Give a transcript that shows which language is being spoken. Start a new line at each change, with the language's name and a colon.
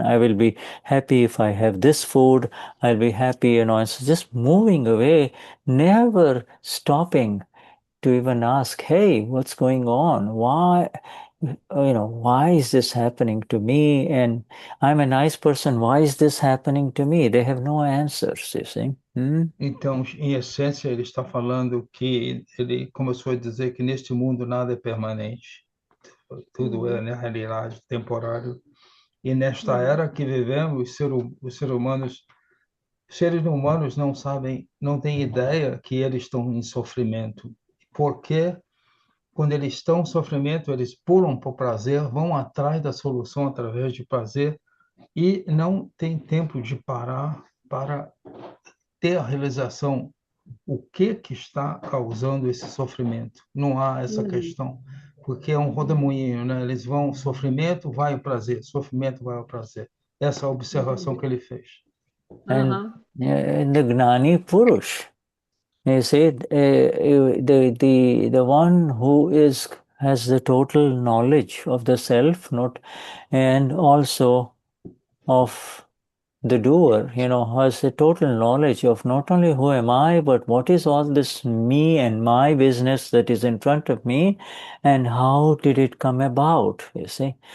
English: I will be happy if I have this food. I'll be happy, it's just moving away, never stopping to even ask, hey, what's going on? Why is this happening to me? And I'm a nice person. Why is this happening to me? They have no answers, you see.
Portuguese: Então, em essência, ele está falando que ele começou a dizer que neste mundo nada é permanente, tudo é, na realidade, temporário. E nesta era que vivemos, os seres humanos não sabem, não têm ideia que eles estão em sofrimento. Porque quando eles estão em sofrimento, eles pulam para o prazer, vão atrás da solução através de prazer e não tem tempo de parar para ter a realização o que está causando esse sofrimento. Não há essa questão, porque é um rodemoinho, né? Eles vão, sofrimento vai o prazer, sofrimento vai ao prazer. Essa é a observação que ele fez.
English: And the Gnani Purush, you see, the one who has the total knowledge of the self, not, and also of the doer, has a total knowledge of not only who am I, but what is all this me and my business that is in front of me, and how did it come about, you see.